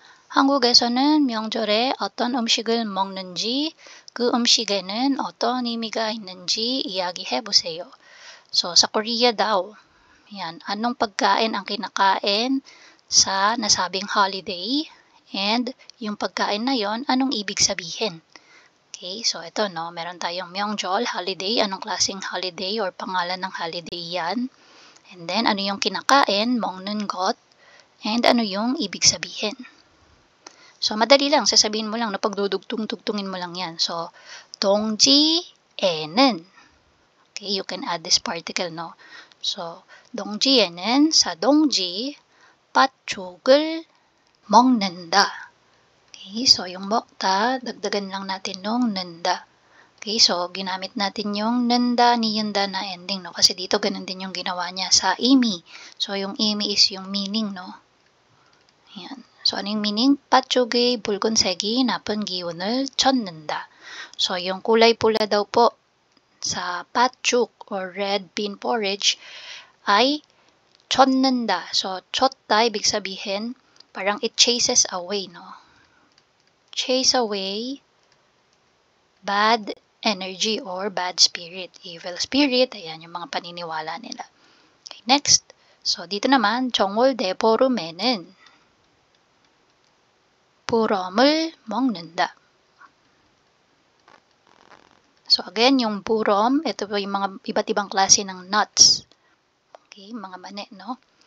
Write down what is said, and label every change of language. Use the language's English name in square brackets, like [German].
[Korean] 한국에서는 명절에 어떤 음식을 먹는지, 그 음식에는 어떤 의미가 있는지 이야기해 보세요. [Filipino] So, sa Korea daw, yan, anong pagkain ang kinakain sa nasabing holiday, and yung pagkain na yon, anong ibig sabihin? Okay, so ito, no, meron tayong Myeongjol holiday, anong klaseng holiday or pangalan ng holiday yan. And then, ano yung kinakain, [Korean] 먹는 것, [Filipino] and ano yung ibig sabihin. So, madali lang, sasabihin mo lang, pagdudugtong-tugtungin mo lang yan. [English] So, 동지에는, okay, you can add this particle, no? [Korean] So, 동지에는 sa 동지, 팥죽을 먹는다. [Filipino] Okay, so yung 먹다, dagdagan lang natin nung nanda. Okay, so ginamit natin yung nanda, niyanda na ending, no? Kasi dito ganun din yung ginawa niya sa imi. So yung imi is yung meaning, no? Ayan. So ano yung meaning? [Korean] 팥죽의 붉은색이 나쁜 기운을 쫓는다. [Filipino] So yung kulay pula daw po sa 팥죽 or [English] red bean porridge [Filipino] ay 쫓는다. So 쫓다, ibig sabihin, parang [English] it chases away, [Filipino] no? [English] Chase away bad energy or bad spirit, evil spirit. [Filipino] Ayan yung mga paniniwala nila. Okay, next. So, dito naman, [Korean] 정월대 보름에는 부럼을 먹는다. [Filipino] So, again, yung burom, ito po yung mga iba't ibang klase ng nuts. Okay, mga mani, no?